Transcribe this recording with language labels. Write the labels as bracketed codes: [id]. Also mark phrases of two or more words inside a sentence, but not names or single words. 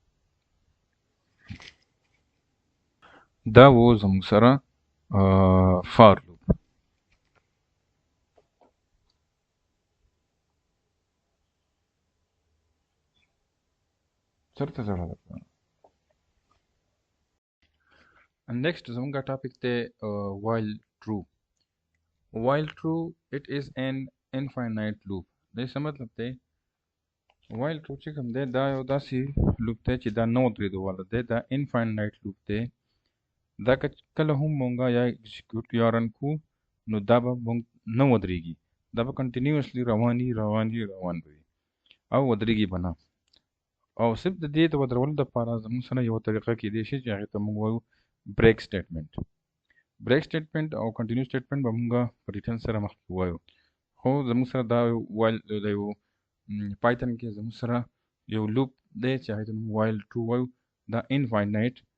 [ps] دا و زموږ سره [en] for loop [ps] چرته زړه ده next زموږ ټاپک ته [en] while true it is an infinite loop [ps] دا څه مطلب دی [en] while true [ps] چې کوم دی دا یو داسې لوپ دی چې دا نو درېدو والا دی دا [en] infinite loop [ps] دی دا کله هم مونږه یا ایگزیکیوټ یا رن کو نو دا به مونږ نه ودرېږي دا به کنټینیوسلی روان وي او ودرېږي به نه او صرف د دې د ودرولو دپاره زموږ سره یوه طریقه کیدی شي چې هغې ته مونږ وایو [en] break statement [ps] او [en] continue statement [ps] به مونږه په ریټرن سره مخکې ووایو خو زموږ سره دا یو پایتن کې زموږ سره یو لوپ دی چې هغې ته مونږ [en] while true [ps] وایو دا انفاینایټ